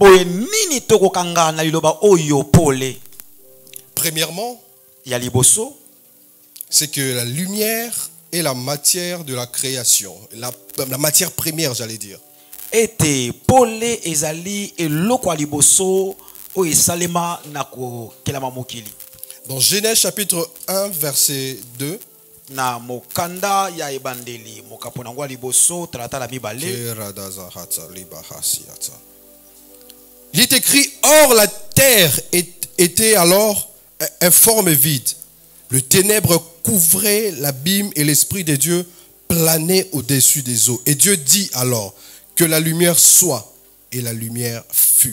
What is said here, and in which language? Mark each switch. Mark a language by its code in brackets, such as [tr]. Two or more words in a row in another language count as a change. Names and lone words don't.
[fr] Premièrement, c'est que la lumière est la matière de la création, la matière première, j'allais dire. Dans Genèse chapitre 1, verset 2, [ln] na mokanda ya ebandeli mokaponangwa liboso talata la mibale. [fr] Il est écrit: or la terre était alors informe et vide. Le ténèbre couvrait l'abîme et l'esprit de Dieu planait au-dessus des eaux. Et Dieu dit alors que la lumière soit, et la lumière fut.